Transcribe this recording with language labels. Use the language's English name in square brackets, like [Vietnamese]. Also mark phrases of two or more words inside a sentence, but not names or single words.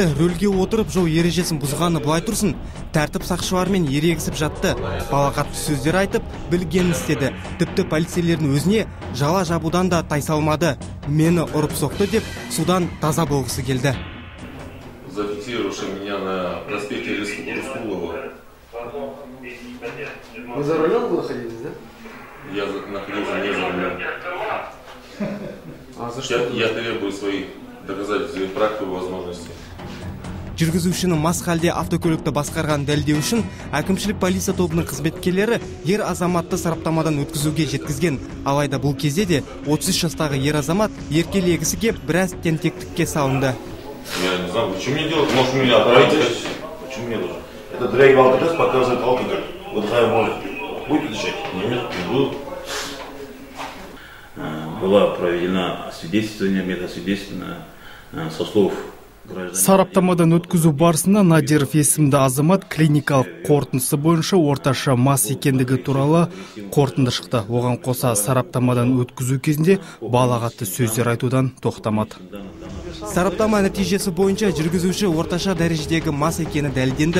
[Kazakh] Рөлге отырып жол ережесін бұзғаны былай тұрсын. Тәртіп сақшылармен ерегісіп жатты. Балағатты сөздер айтып, білгенін істеді. Тіпті полицейлердің өзіне жала жабудан да тайсалмады. Мені ұрып соқты деп, судан таза болғысы келді. [Russian] Зафиксировавший меня на проспекте Рыскулова. Вы за рулем находились, да? Я находился не за рулем. А за что? Я требую своих доказательств и практику возможностей. [Kazakh] Жүргізушінің мас халде автокөлікті басқарған дәлелдеу үшін әкімшілік полиция тобының қызметкерлері ер азаматты сараптамадан өткізуге жеткізген. Алайда бұл кезде де 33 жастағы ер азамат еркелегісі кеп біраз тентектікке салынды. [Russian] Я не знаю, что мне делать? Может, меня отправить? Почему мне нужно? Это дрейк в алкотест показывает алкоголь. Выдыхаем воздух. Будете дышать? Нет, не буду. Было проведено освидетельствование, медосвидетельствование со слов граждан. [Kazakh] Сараптамадан өткізу барысында Надиров есімді азамат клиникалық қорытындысы бойынша орташа мас екендігі туралы қорытынды шықты. Оған қоса сараптамадан өткізу кезінде балағатты сөздер айтудан тоқтамады. Сараптама нәтижесі бойынша жүргізуші орташа дәрежедегі мас екені дәлелденді.